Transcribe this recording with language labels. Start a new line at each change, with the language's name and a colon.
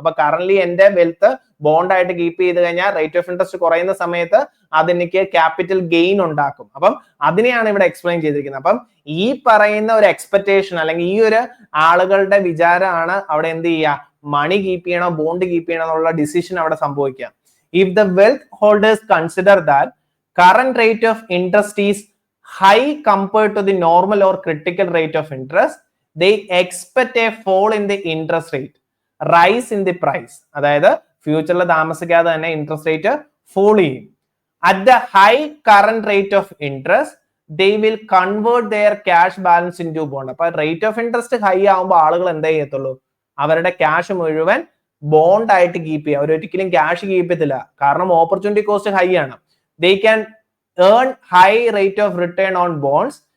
Malayalam: അപ്പൊ കറന്റ് എന്റെ wealth bond ആയിട്ട് കീപ്പ് ചെയ്ത് കഴിഞ്ഞാൽ റേറ്റ് ഓഫ് ഇൻട്രസ്റ്റ് കുറയുന്ന സമയത്ത് അതെനിക്ക് ക്യാപിറ്റൽ ഗെയിൻ ഉണ്ടാക്കും. അപ്പം അതിനെയാണ് ഇവിടെ എക്സ്പ്ലെയിൻ ചെയ്തിരിക്കുന്നത്. അപ്പം ഈ പറയുന്ന ഒരു എക്സ്പെക്ടേഷൻ അല്ലെങ്കിൽ ഈ ഒരു ആളുകളുടെ വിചാരമാണ് അവിടെ എന്ത് ചെയ്യുക, മണി കീപ്പ് ചെയ്യണോ ബോണ്ട് കീപ്പ് ചെയ്യണോ എന്നുള്ള ഡിസിഷൻ അവിടെ സംഭവിക്കുക.
English: If the wealth holders consider that current rate of interest is high compared to the normal or critical rate of interest, they expect a fall in the interest rate, rise in the price.
Malayalam: അതായത് ഫ്യൂച്ചറിൽ താമസിക്കാതെ തന്നെ interest rate fall ചെയ്യും.
English: at the high current rate of interest, they will convert their cash balance into bond.
Malayalam: അപ്പൊ rate of interest high ആവുമ്പോൾ ആളുകൾ എന്താ ചെയ്യത്തുള്ളൂ, അവരുടെ ക്യാഷ് മുഴുവൻ ബോണ്ട് ആയിട്ട് കീപ്പ് ചെയ്യുക. അവർ ഒരിക്കലും ക്യാഷ് കീപ്പ് ചെയ്യത്തില്ല, കാരണം ഓപ്പർച്യൂണിറ്റി കോസ്റ്റ് ഹൈ ആണ്.
English: They can earn high rate of return on bonds.